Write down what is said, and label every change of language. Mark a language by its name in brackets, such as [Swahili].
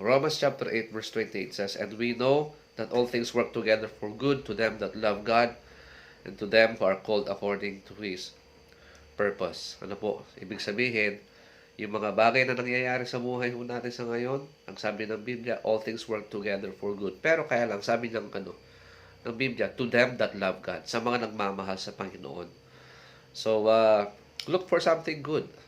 [English] Romans chapter 8 verse 28 says, And we know that all things work together for good to them that love God and to them who are called according to His purpose. [Filipino] Ano po? Ibig sabihin, yung mga bagay na nangyayari sa buhay natin sa ngayon, ang sabi ng Biblia, [English] all things work together for good. [Filipino] Pero kaya lang, sabi ng Biblia, [English] to them that love God, [Filipino] sa mga nagmamahal sa Panginoon. [English] So, look for something good.